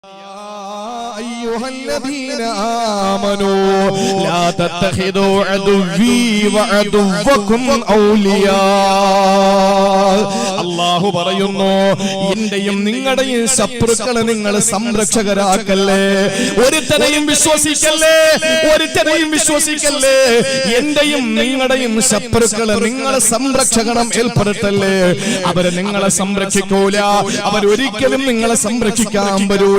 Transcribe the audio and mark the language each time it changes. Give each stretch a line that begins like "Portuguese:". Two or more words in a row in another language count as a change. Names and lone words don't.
Arabic: أيها الذين آمنوا لا تتخذوا عدوي وعدوكم أولياء
Malayalam: അല്ലാഹു പറയുന്നു, എന്റെയും നിങ്ങളുടെയും ശത്രുക്കളെ നിങ്ങൾ സംരക്ഷകരാക്കല്ലേ. ഒരുത്തനെയും വിശ്വസിക്കല്ലേ, ഒരുത്തനെയും വിശ്വസിക്കല്ലേ. എന്റെയും നിങ്ങളുടെയും ശത്രുക്കളെ നിങ്ങൾ സംരക്ഷകണം ഏർപ്പെടുത്തല്ലേ. അവരെ നിങ്ങളെ സംരക്ഷിക്കൂല, അവരൊരിക്കലും നിങ്ങളെ സംരക്ഷിക്കാൻ വരൂല.